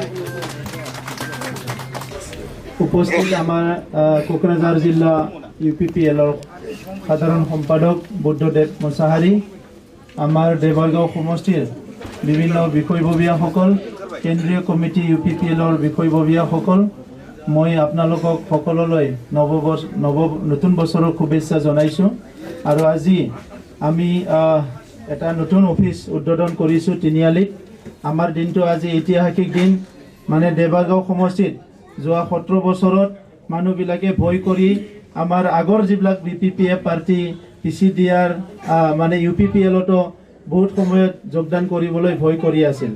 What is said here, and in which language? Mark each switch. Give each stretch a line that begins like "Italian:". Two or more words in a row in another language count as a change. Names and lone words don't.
Assamese: উপস্থিত আমাৰ ক'কৰাঝাৰ জিলা ইউপিপিএলৰ সাধাৰণ সম্পাদক বুদ্ধদেৱ মোছাহাৰী, আমাৰ দেবৰগাঁও সমষ্টিৰ বিভিন্ন বিষয়ববীয়াসকল, কেন্দ্ৰীয় কমিটী ইউপিপিএলৰ বিষয়ববীয়াসকল, মই আপোনালোকক সকলোলৈ নতুন বছৰৰ শুভেচ্ছা জনাইছোঁ। আৰু আজি আমি এটা নতুন অফিস উদ্বোধন কৰিছোঁ তিনিআলিত। আমাৰ দিনটো আজি ঐতিহাসিক দিন, মানে দেবৰগাঁও সমষ্টিত যোৱা 17 বছৰত মানুহবিলাকে ভয় কৰি আমাৰ আগৰ যিবিলাক বিপিপিএফ পাৰ্টি পিচিডিআৰ মানে ইউপিপিএলতো বহুত সময়ত যোগদান কৰিবলৈ ভয় কৰি আছিল।